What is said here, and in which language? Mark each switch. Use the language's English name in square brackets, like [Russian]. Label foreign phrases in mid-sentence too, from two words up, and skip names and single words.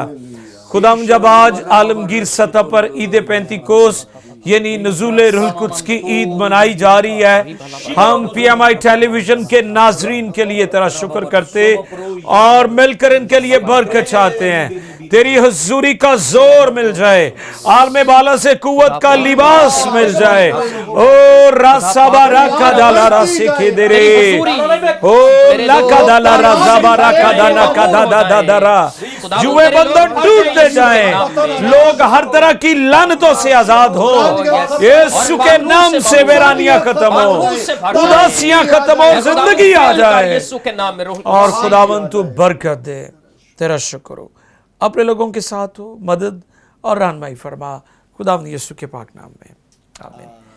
[Urdu] خداوند جب آج عالمگیر سطح پر عید پینتیکوس یعنی نزول روح القدس کی عید منائی جا رہی ہے, ہم پی ایم آئی ٹیلی ویژن کے ناظرین کے لیے تیرا شکر کرتے اور مل کر ان کے لیے برکت چاہتے ہیں. تیری حضوری کا زور مل جائے, عالم بالا سے قوت کا لباس مل جائے. او راسابا راکا دالا راسی کی درے, او لاکا دالا رازابا راکا دانا کا دا دا دا را. جوئے بندر ٹوٹتے جائیں, لوگ ہر طرح کی لعنتوں سے آزاد ہو. یسوع کے نام سے ویرانیاں ختم ہو, اداسیاں ختم ہو, زندگی آ جائے اور خداوند تو برکت دے. تیرا شکر ہو, اپنے لوگوں کے ساتھ ہو, مدد اور رہنمائی فرما خداوند یسوع کے پاک نام میں, آمین.